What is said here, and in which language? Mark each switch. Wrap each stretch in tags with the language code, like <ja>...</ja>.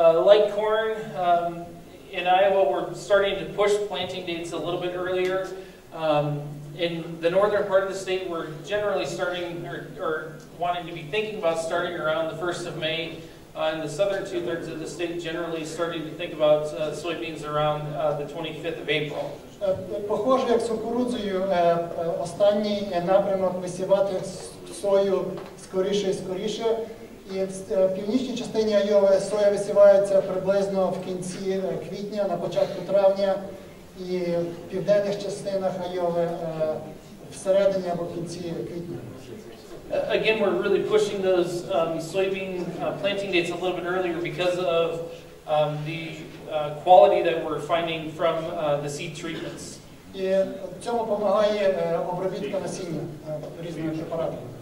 <en>Like corn, in Iowa we're starting to push planting dates a little bit earlier. In the northern part of the state we're generally starting or wanting to be thinking about starting around the 1st of May. In the southern two-thirds of the state generally starting to think about soybeans around the 25th of April.</en> <uk>Похоже, як з кукурудзою, останній напрямок висівати сою скоріше і скоріше. І в північній частині Айови соя висівається приблизно в кінці квітня, на початку травня, і в південних частинах Айови всередині або в кінці квітня.</uk> <en>Again, we're really pushing those soybean planting dates a little bit earlier because of the quality that we're finding from the seed treatments.</en> <uk>І цьому допомагає обробітка насіння різними препаратами.</uk>